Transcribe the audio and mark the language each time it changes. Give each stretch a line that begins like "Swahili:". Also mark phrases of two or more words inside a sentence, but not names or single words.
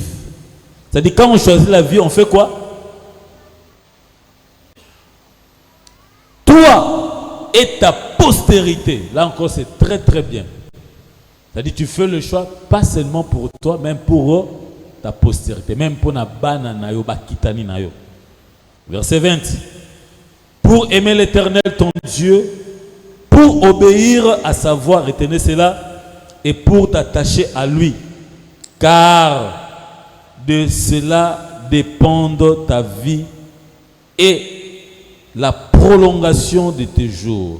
French: C'est-à-dire, quand on choisit la vie, on fait quoi? Toi et ta postérité. Là encore, c'est très très bien. C'est-à-dire, tu fais le choix pas seulement pour toi, même pour ta postérité. Même pour
Lingala: na bana na yo, bakitani na yo. Verset 20.
French: Pour aimer l'Éternel ton Dieu, pour obéir à sa voix, retenez cela, et pour t'attacher à lui. Car de cela dépendent ta vie et la prolongation de tes jours.